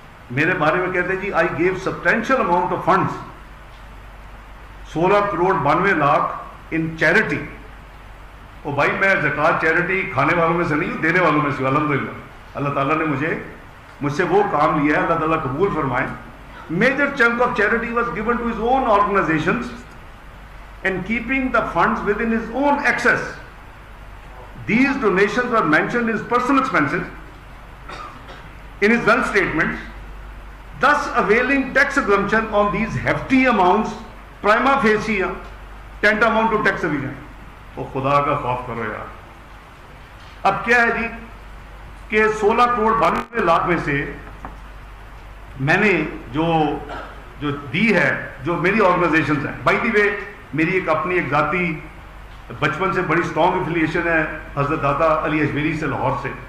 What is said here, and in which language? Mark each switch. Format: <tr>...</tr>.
<ur>میرے بارے میں کہتے ہیں</ur> <en>جی I gave substantial amount of funds 16 crore 92 lakh in charity.</en> <ur>او بھائی میں زکوٰۃ چیریٹی کھانے والوں میں سے نہیں ہوں، دینے والوں میں سے ہوں. الحمدللہ اللہ تعالیٰ نے مجھ سے وہ کام لیا ہے، اللہ تعالیٰ قبول فرمائے.</ur> <en>Major chunk of charity was given to his own organizations and keeping the funds within his own access. These donations were mentioned in his personal expenses, in his wealth statements, thus availing tax exemption on these hefty amounts prima facie tantamount to tax evasion.</en> <ur>تو خدا کا خوف کرو یار. اب کیا ہے جی کہ 16 کروڑ 92 لاکھ میں سے میں نے جو دی ہے، جو میری آرگنائزیشنز ہیں، بائی دی وے میری ایک اپنی ایک ذاتی بچپن سے بڑی اسٹرانگ ایفیلیشن ہے حضرت داتا علی اجمیری سے، لاہور سے.</ur>